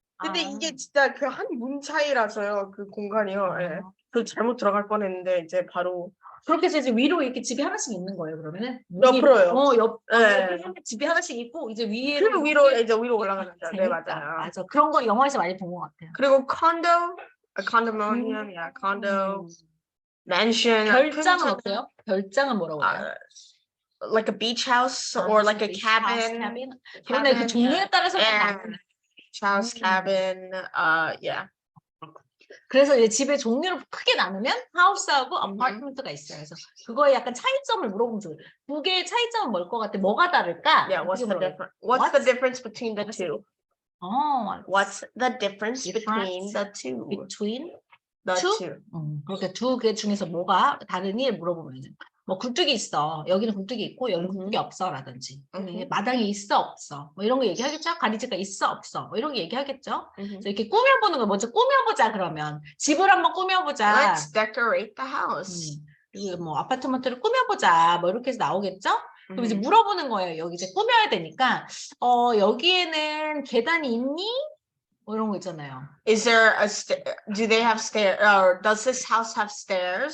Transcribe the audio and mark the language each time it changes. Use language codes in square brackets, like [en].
[ko] 근데 이게 진짜 그 한 문 차이라서요. 그 공간이요. 네. 그 잘못 들어갈 뻔했는데 이제 바로 그렇게 해서 이제 위로 이렇게 집이 하나씩 있는 거예요, 그러면은? 옆으로요. 옆에 집이 하나씩 있고, 이제 그 위로 올라가는 거죠. 네, 재밌다. 맞아요. 맞아. 그런 거 영화에서 많이 본 것 같아요. [en] 그리고 condominium, condo, mansion. [ko] 별장은 어때요? 별장은 뭐라고 해요? [en] Like a beach house or like a cabin. [ko] 그런데 그 종류에 따라서 [en] beach house, cabin, yeah. [ko] 그래서 이제 집의 종류를 크게 나누면 하우스하고 아파트먼트가 있어요. 그래서 그거에 약간 차이점을 물어보면 좋아요. 두 개의 차이점은 뭘 것 같아? 뭐가 다를까? [en] Yeah, what's the difference between the two? What's the difference between the two? Between the two. [ko] 그렇게 두 개 중에서 뭐가 다르니 물어보면 뭐 굴뚝이 있어. 여기는 굴뚝이 있고 여기는 굴뚝이 없어 라든지 마당이 있어 없어 뭐 이런 거 얘기하겠죠. 가리지가 있어 없어 뭐 이런 거 얘기하겠죠. 그래서 이렇게 꾸며보는 거 먼저 꾸며보자. 그러면 집을 한번 꾸며보자. [en] Let's decorate the house. [ko] 뭐 아파트먼트를 꾸며보자 뭐 이렇게 해서 나오겠죠. 그럼 이제 물어보는 거예요. 여기 이제 꾸며야 되니까 여기에는 계단이 있니? 뭐 이런 거 있잖아요. [en] Is there do they have stairs or does this house have stairs?